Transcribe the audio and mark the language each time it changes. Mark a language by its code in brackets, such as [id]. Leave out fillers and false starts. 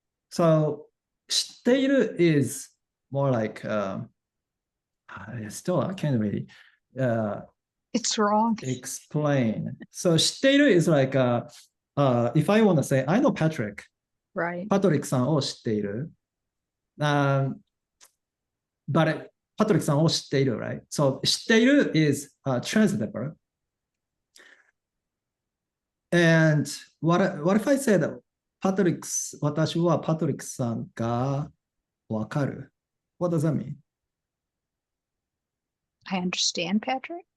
[en] So 知っている is more like still I can't really It's wrong. explain. So 知っている is like if I want to say I know Patrick. Right. [ja] パトリックさんを知っている。But パトリックさんを知っている right? [en] So 知っている is a transitive verb. And what if I said [ja] 私はパトリックさんがわかる [en] What does that mean? I understand, Patrick.